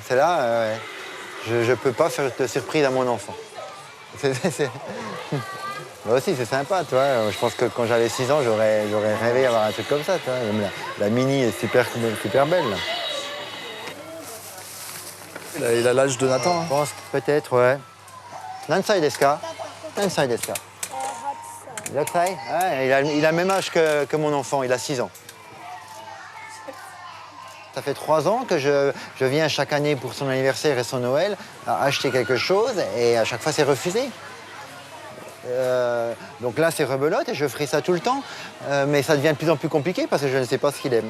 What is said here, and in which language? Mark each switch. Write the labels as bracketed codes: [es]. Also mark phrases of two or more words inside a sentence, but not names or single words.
[fr] C'est là, je peux pas faire de surprise à mon enfant. Moi aussi, c'est sympa, tu vois. Je pense que quand j'avais 6 ans, j'aurais rêvé d'avoir un truc comme ça, tu vois. Même la Mini est super belle, là. Il a l'âge de Nathan. Je pense peut-être, ouais. [ja] 何歳ですか? 何歳ですか？ヤクサイ? [fr] Ouais, il a le même âge que mon enfant, il a 6 ans. Ça fait 3 ans que je viens chaque année pour son anniversaire et son Noël à acheter quelque chose et à chaque fois c'est refusé. Donc là c'est rebelote et je ferai ça tout le temps, mais ça devient de plus en plus compliqué parce que je ne sais pas ce qu'il aime.